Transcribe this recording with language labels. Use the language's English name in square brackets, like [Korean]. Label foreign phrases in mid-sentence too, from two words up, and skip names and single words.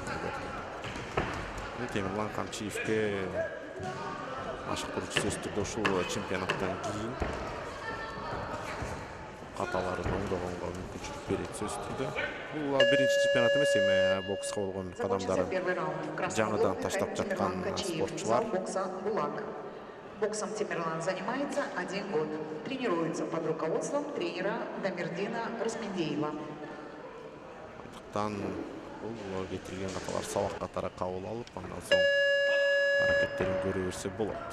[Kyrgyz] Темирлан Камчиевке машыктыруучу сөзсүз түрдө ушул чемпионаттан кийин каталарын оңдогонго мүмкүнчүлүк берет сөзсүз түрдө. Бул биринчи чемпионат эмес, эми бокска болгон кадамдарын жаңыдан таштап жаткан спортчулар. [Russian] Боксом Темирлан занимается 1 год. Тренируется под руководством тренера Дамирдина Расмендеева. [Kyrgyz] Бул кетирген каталар сабак катары кабыл алып, андан соң аракеттерин көрө берсе болот.